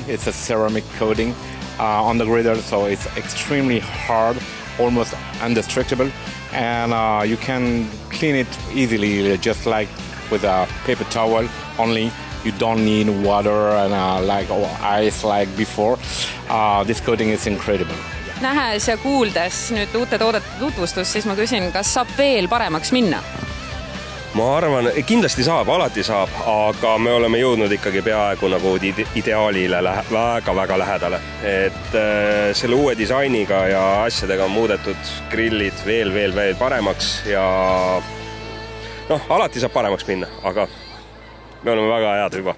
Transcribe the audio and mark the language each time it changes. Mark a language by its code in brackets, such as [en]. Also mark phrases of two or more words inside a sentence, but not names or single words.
[en] It's a ceramic coating on the griddle, so it's extremely hard, almost indestructible. And you can clean it easily, just like with a paper towel only. You don't need water and ice like before. This coating is incredible. [et] Nähes ja kuuldes nüüd uute toodete tutvustus, siis ma küsin, kas saab veel paremaks minna? Ma arvan, kindlasti saab, alati saab, aga me oleme jõudnud ikkagi peaaegu nagu ideaalile väga lähedale. Et selle uue disainiga ja asjadega on muudetud grillid veel paremaks ja alati saab paremaks minna, aga me oleme väga head juba.